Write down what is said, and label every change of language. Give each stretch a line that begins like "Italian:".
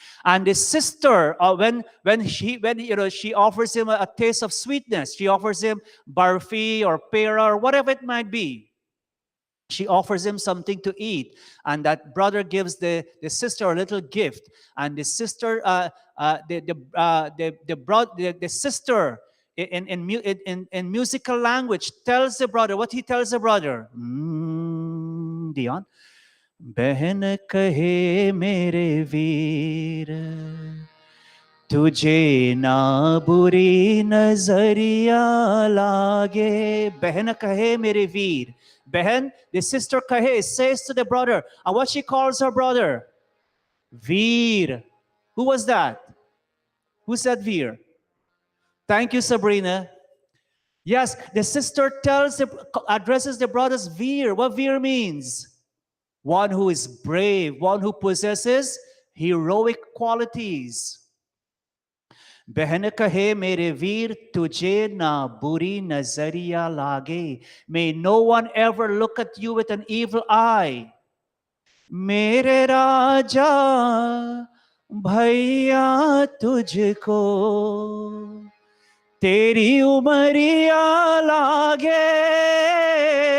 English: And the sister, when she offers him a taste of sweetness, she offers him barfi or pera or whatever it might be. She offers him something to eat, and that brother gives the sister a little gift. And the sister, the sister in musical language tells the brother what he tells the brother.
Hindi: Dion, बहन कहे मेरे वीर तुझे ना बुरी नजरिया लागे. बहन कहे मेरे वीर.
English: Behan, the sister Kahe, says to the brother, and what she calls her brother? Veer. Who was that? Who said Veer? Thank you, Sabrina. Yes, the sister addresses the brothers Veer. What Veer means? One who is brave, one who possesses heroic qualities.
Hindi: बहन कहे मेरे वीर तुझे ना बुरी नजरिया लागे.
English: May no one ever look at you with an evil eye.
Hindi: मेरे राजा भैया तुझको तेरी उमरिया लागे.